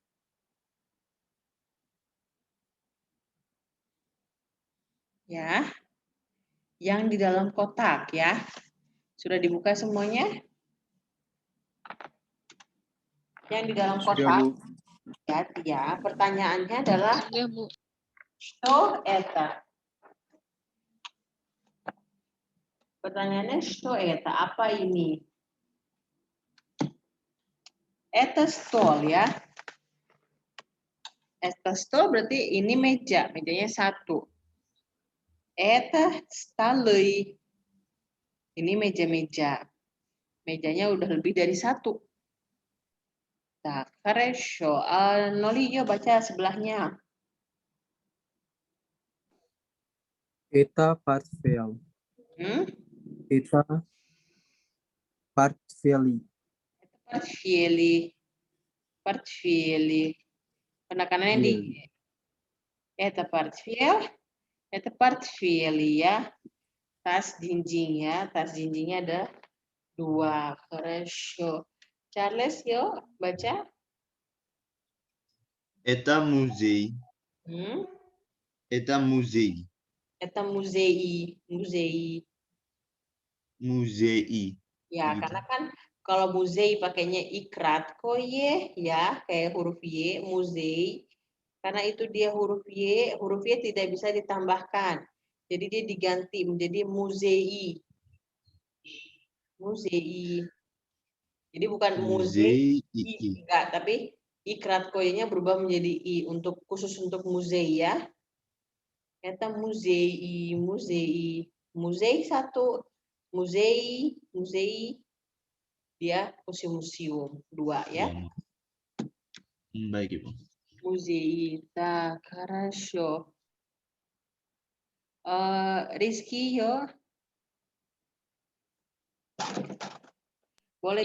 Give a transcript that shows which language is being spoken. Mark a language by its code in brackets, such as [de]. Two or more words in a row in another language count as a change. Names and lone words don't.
[id] Ya. Yang di dalam kotak ya. Sudah dibuka semuanya? Yang di dalam Sudah, kotak. Bu. Ya, pertanyaannya adalah Sudah, Bu. [ru] что это? Pertanyaannya что это? [id] Apa ini? [ru] Это stol ya. Это stol [id] berarti ini meja, mejanya satu. [ru] Это столы. [id] Ini meja-meja. Mejanya udah lebih dari satu. [ru] Так, хорошо. [id] Noli, yuk baca sebelahnya. [ru] Это портфель. Hmm? Это портфели. Портфели. Портфели. [id] Penekanannya di [ru] это портфель. Это портфели [id] ya. Tas jinjing ya. Tas jinjingnya ada 2. Хорошо. Charles, yuk baca. [ru] Это музей. Hmm? Это музей. Это музей. Muzei. Muzei. [id] Ya, Gitu. karena kan kalau muzei pakainya ikrat koye ya, kayak huruf Y, muzei. Karena itu dia huruf Y tidak bisa ditambahkan. Jadi dia diganti menjadi muzei. [ru] Muzei. [id] Jadi bukan muzei, [ru] Muzei. [id] enggak, tapi ikrat koyenya berubah menjadi I untuk khusus untuk muzei ya. [ru] Это музей, музей, музей satu, музей, музей, [id] dia museum-museum 2 ya. Ya. Baik, Ibu. [ru] Muzei, tak, хорошо. Rizky, yo. [id] Boleh